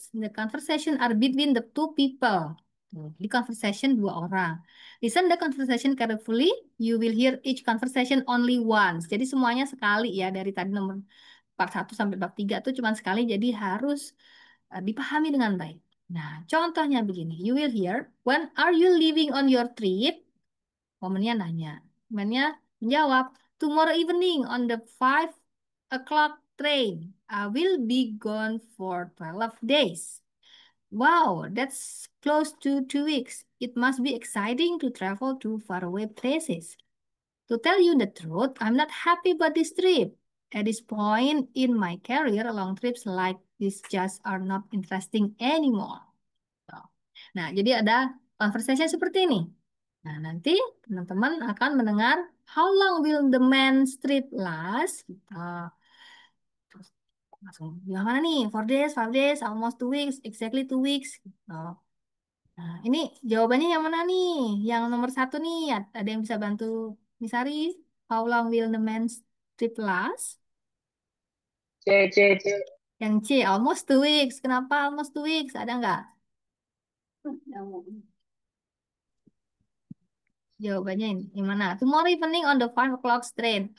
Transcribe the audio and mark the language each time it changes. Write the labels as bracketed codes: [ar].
[en] The conversation are between the two people. [id] Di conversation dua orang. [en] Listen the conversation carefully. You will hear each conversation only once. [id] Jadi semuanya sekali ya. Dari tadi nomor part 1 sampai part 3 itu cuma sekali. Jadi harus dipahami dengan baik. Nah, contohnya begini. [en] You will hear, when are you leaving on your trip? [id] Momennya nanya. Momennya menjawab, [en] tomorrow evening on the 5 o'clock train. I will be gone for 12 days. Wow, that's close to 2 weeks. It must be exciting to travel to faraway places. To tell you the truth, I'm not happy about this trip. At this point in my career, long trips like this just are not interesting anymore. [id] Nah, jadi ada conversation seperti ini. Nah, nanti teman-teman akan mendengar [en] how long will the men's trip last? [id] Terus langsung bilang mana nih? [en] 4 days, 5 days, almost 2 weeks, exactly 2 weeks. [id] Gitu. Nah, ini jawabannya yang mana nih? Yang nomor 1 nih, ada yang bisa bantu Misari? [en] How long will the men's trip last? C, C, C. [id] Yang C, [en] almost 2 weeks. [id] Kenapa almost 2 weeks? Ada nggak? Jawabannya ini. Yang mana? [en] Tomorrow evening on the 5 o'clock train.